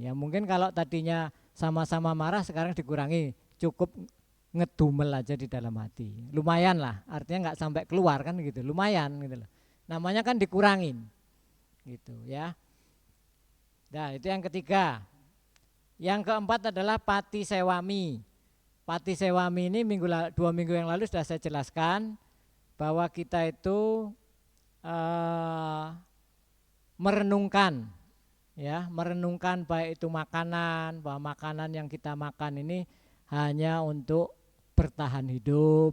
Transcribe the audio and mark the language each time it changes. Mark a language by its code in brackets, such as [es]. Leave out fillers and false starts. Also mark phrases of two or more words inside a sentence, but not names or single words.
[id] Ya mungkin kalau tadinya sama-sama marah sekarang dikurangi, cukup ngedumel aja di dalam hati. Lumayan lah, artinya nggak sampai keluar kan gitu. Lumayan gitu loh. Namanya kan dikurangin. Gitu ya. Nah, itu yang ketiga. Yang keempat adalah [pi] pati sewami. Pati sewami [id] ini 2 minggu yang lalu sudah saya jelaskan bahwa kita itu merenungkan, ya, merenungkan baik itu makanan, bahwa makanan yang kita makan ini hanya untuk bertahan hidup.